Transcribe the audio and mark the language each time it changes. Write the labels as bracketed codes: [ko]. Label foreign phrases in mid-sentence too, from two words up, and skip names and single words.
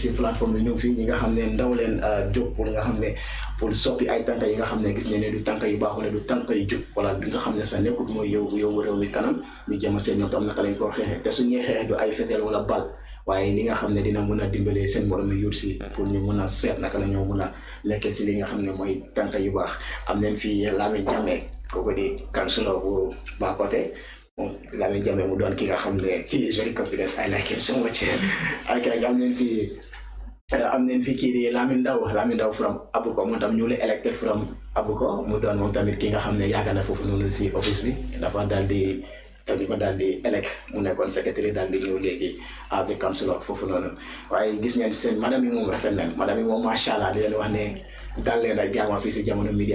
[wo] si plateforme bi ñu ngi fi ñi nga xam ne ndaw leen jóg pour nga xam ne pour soppi ay tànk yi nga xam ne gis ne du tànk yu baax wala du tànk yu jub wala du nga xam ne sax nekkut mooy yow réew mi kanam ñu jëm a seen ñoom tam naka lañ koo xeexee te su ñuy xeexee du ay fetel wala bal waaye li nga xam ne dina mën a dimbalee seen morom yu si pour ñu mën a seet naka la ñoo mën a nekkee si li nga xam ne mooy tànk yu baax am nañ fi Lamin Jammeh kooku di councilor bu Koriteh moom Lamin Jammeh mu doon ki nga xam ne [en] he is very confident I like him so much [wo] ak am nañ fi kii di Lamin Ndaw from Abuko moom tam ñu la [en] elected from Abuko [wo] mu doon moom tamit ki nga xam ne yàgg na foofu noonu si office bi dafa daal di elect mu nekkoon secrétaire daal di ñëw léegi [en] as a councilor [wo] foofu noonu waaye gis ngeen seen madame yi moom rafet nañ madame yi moom [ar] ما شاء الله [wo] di leen wax ne daal leen ak jaama fii si Jamono Media